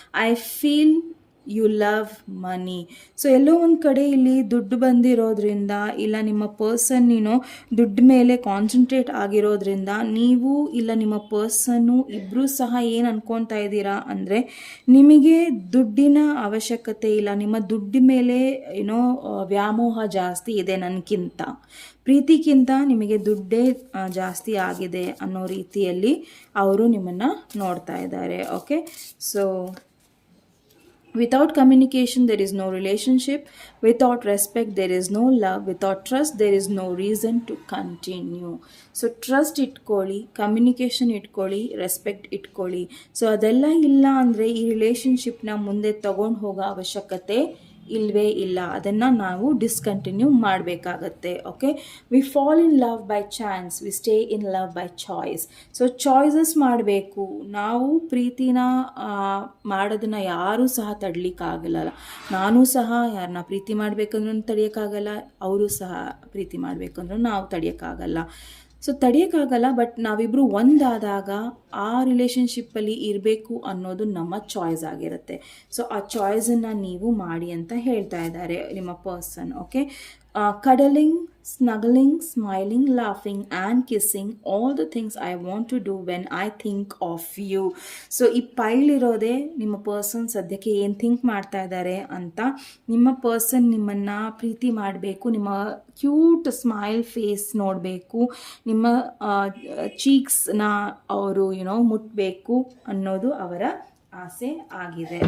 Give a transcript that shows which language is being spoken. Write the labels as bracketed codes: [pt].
[en] I feel you love money. [kn] So ಎಲ್ಲೋ ಒಂದು ಕಡೆ ಇಲ್ಲಿ ದುಡ್ಡು ಬಂದಿರೋದ್ರಿಂದ, ಇಲ್ಲ ನಿಮ್ಮ ಪರ್ಸನ್ ದುಡ್ಡು ಮೇಲೆ ಕಾನ್ಸಂಟ್ರೇಟ್ ಆಗಿರೋದ್ರಿಂದ, ನೀವು ಇಲ್ಲ ನಿಮ್ಮ ಪರ್ಸನ್ನು ಇಬ್ಬರೂ ಸಹ ಏನು ಅನ್ಕೊತಾ ಇದ್ದೀರಾ ಅಂದರೆ, ನಿಮಗೆ ದುಡ್ಡಿನ ಅವಶ್ಯಕತೆ ಇಲ್ಲ, ನಿಮ್ಮ ದುಡ್ಡು ಮೇಲೆ ವ್ಯಾಮೋಹ ಜಾಸ್ತಿ ಇದೆ ನನಗಿಂತ, ಪ್ರೀತಿಗಿಂತ ನಿಮಗೆ ದುಡ್ಡೇ ಜಾಸ್ತಿ ಆಗಿದೆ ಅನ್ನೋ ರೀತಿಯಲ್ಲಿ ಅವರು ನಿಮ್ಮನ್ನು ನೋಡ್ತಾ ಇದ್ದಾರೆ. [en] Okay, so without communication there is no relationship, without respect there is no love, without trust there is no reason to continue. [kn] So trust ಇಟ್ಕೊಳ್ಳಿ, ಕಮ್ಯುನಿಕೇಷನ್ ಇಟ್ಕೊಳ್ಳಿ, ರೆಸ್ಪೆಕ್ಟ್ ಇಟ್ಕೊಳ್ಳಿ. ಸೊ ಅದೆಲ್ಲ ಇಲ್ಲ ಅಂದರೆ ಈ ರಿಲೇಷನ್ಶಿಪ್ನ ಮುಂದೆ ತಗೊಂಡು ಹೋಗೋ ಅವಶ್ಯಕತೆ ಇಲ್ಲವೇ ಇಲ್ಲ, ಅದನ್ನು ನಾವು ಡಿಸ್ಕಂಟಿನ್ಯೂ ಮಾಡಬೇಕಾಗತ್ತೆ. [en] Okay, we fall in love by chance, we stay in love by choice. [kn] So choices ಮಾಡಬೇಕು. ನಾವು ಪ್ರೀತಿನ ಮಾಡೋದನ್ನು ಯಾರೂ ಸಹ ತಡಲಿಕ್ಕಾಗಲ್ಲ. ನಾನು ಸಹ ಯಾರನ್ನ ಪ್ರೀತಿ ಮಾಡಬೇಕಂದ್ರೂ ತಡೆಯೋಕ್ಕಾಗಲ್ಲ, ಅವರು ಸಹ ಪ್ರೀತಿ ಮಾಡಬೇಕಂದ್ರೂ ನಾವು ತಡೆಯೋಕ್ಕಾಗಲ್ಲ. ಸೊ ತಡೆಯೋಕ್ಕಾಗಲ್ಲ, ಬಟ್ ನಾವಿಬ್ಬರು ಒಂದಾದಾಗ ಆ ರಿಲೇಷನ್ಶಿಪ್ಪಲ್ಲಿ ಇರಬೇಕು ಅನ್ನೋದು ನಮ್ಮ ಚಾಯ್ಸ್ ಆಗಿರುತ್ತೆ. ಸೊ ಆ ಚಾಯ್ಸನ್ನು ನೀವು ಮಾಡಿ ಅಂತ ಹೇಳ್ತಾ ಇದ್ದಾರೆ ನಿಮ್ಮ person. [en] Okay, cuddling, snuggling, smiling, laughing and kissing, all the things I want to do when I think of you. [kn] So ಈ ಪೈಲ್ ಇರೋದೇ ನಿಮ್ಮ ಪರ್ಸನ್ ಸದ್ಯಕ್ಕೆ ಏನು ಥಿಂಕ್ ಮಾಡ್ತಾ ಇದ್ದಾರೆ ಅಂತ. ನಿಮ್ಮ ಪರ್ಸನ್ ನಿಮ್ಮನ್ನು ಪ್ರೀತಿ ಮಾಡಬೇಕು, ನಿಮ್ಮ ಕ್ಯೂಟ್ ಸ್ಮೈಲ್ ಫೇಸ್ ನೋಡಬೇಕು, ನಿಮ್ಮ ಚೀಕ್ಸ್ನ ಅವರು ಮುಟ್ಟಬೇಕು ಅನ್ನೋದು ಅವರ ಆಸೆ ಆಗಿದೆ.